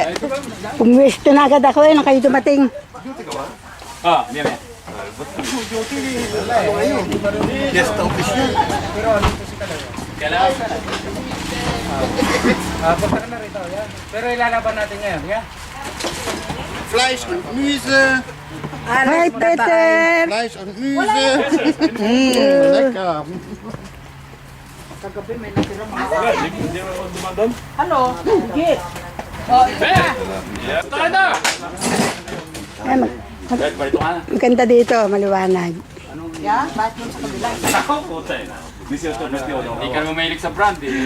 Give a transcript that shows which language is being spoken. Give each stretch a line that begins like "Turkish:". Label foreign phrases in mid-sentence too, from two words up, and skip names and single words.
Filipino: Pumwesto na agad ako na kayo dumating. Ah, yan.
English: Guest office yun.
Filipino: Punta ka na rito, yan. Pero ilalaban natin ngayon, yan.
German: Fleisch und Gemüse. Hi, Peter! Fleisch und Gemüse. Lecker.
Filipino: Ano? Git. Ay, maganda dito, maliwanag. Yeah, bakit mo sa kabila? Hindi ka naman mahilig sa brandy.